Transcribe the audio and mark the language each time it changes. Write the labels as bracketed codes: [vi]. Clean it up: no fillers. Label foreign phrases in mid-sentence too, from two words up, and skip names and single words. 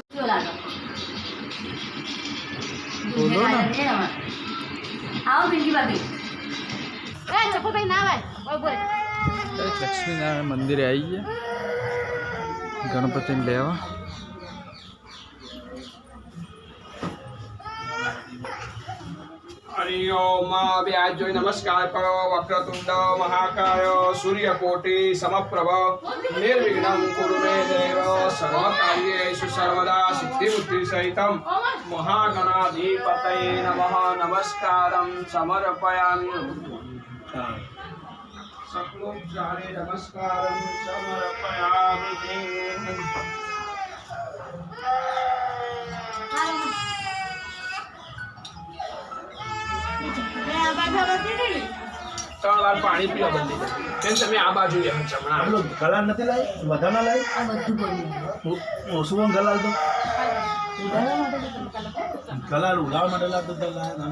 [gu] આવો પિંકી ભાભી ચપ્પલભાઈ ના આવે લક્ષ્મીનારાયણ મંદિરે આવી ગયા ગણપતિને લેવા। [sa] हरि ओम [gu] વ્યાસ જોઈ નમસ્કાર કરો [sa] वक्रतुंड महाकाय सूर्यकोटि समप्रभ निर्विघ्नं कुरु मे देव सर्वकार्येषु सर्वदा सिद्धिबुद्धि सहितं महागणाधिपतये नमः नमस्कारं समर्पयामि। सकलोपचारे नमस्कारं समर्पयामि। [gu] ત્રણ વાર પાણી પીવા બદલી બેન તમે આ બાજુ જમણા ગલાલ નથી લાવી બધા ના લાવી આ બધું ઓછું ગલાલ તો ગલાલ ઉડાવવા માટે લાવતો ત્રણ